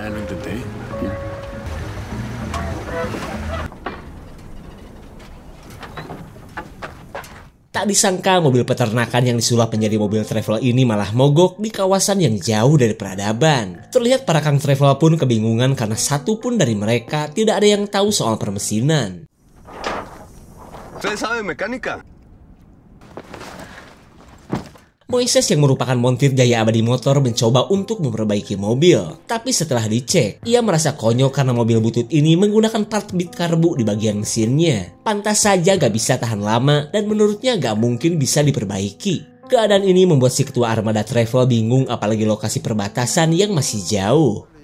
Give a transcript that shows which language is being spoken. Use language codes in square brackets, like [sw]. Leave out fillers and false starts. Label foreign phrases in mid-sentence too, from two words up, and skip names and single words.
[id] Tak disangka mobil peternakan yang disulap menjadi mobil travel ini malah mogok di kawasan yang jauh dari peradaban. Terlihat para kang travel pun kebingungan karena satu pun dari mereka tidak ada yang tahu soal permesinan. [es] ¿Usted sabe mecánica? [id] Moises yang merupakan montir jaya abadi motor mencoba untuk memperbaiki mobil. Tapi setelah dicek, ia merasa konyol karena mobil butut ini menggunakan part bit karbu di bagian mesinnya. Pantas saja gak bisa tahan lama dan menurutnya gak mungkin bisa diperbaiki. Keadaan ini membuat si ketua armada travel bingung apalagi lokasi perbatasan yang masih jauh.